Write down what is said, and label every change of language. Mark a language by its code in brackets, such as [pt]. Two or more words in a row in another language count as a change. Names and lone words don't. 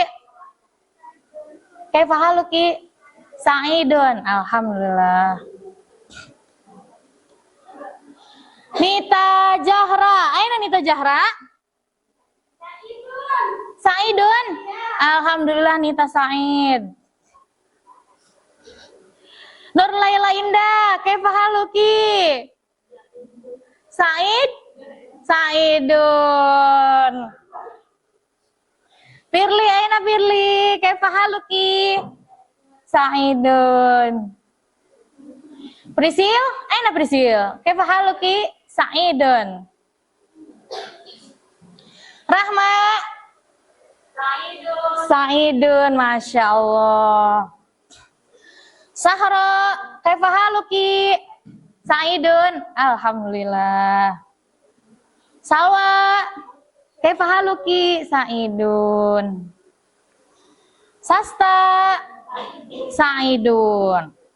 [ar] كيف حالك؟ سعيد، الحمد لله. Nita Jahra, aina Nita Jahra? سعيد، الحمد لله Nita Sa'id. Nur Laila Indah, كيف حالك? Sa'idun. Firly, aina Firly? كيف حالك؟ سعيد. Prisil, aina Prisil? كيف حالك؟ سعيد. Rahma? Sa'idun, ما شاء الله. Sahra, كيف حالك? سعيد، الحمد لله. Salwa, كيف حالك? Sa'idun. Sasta, Sa'idun.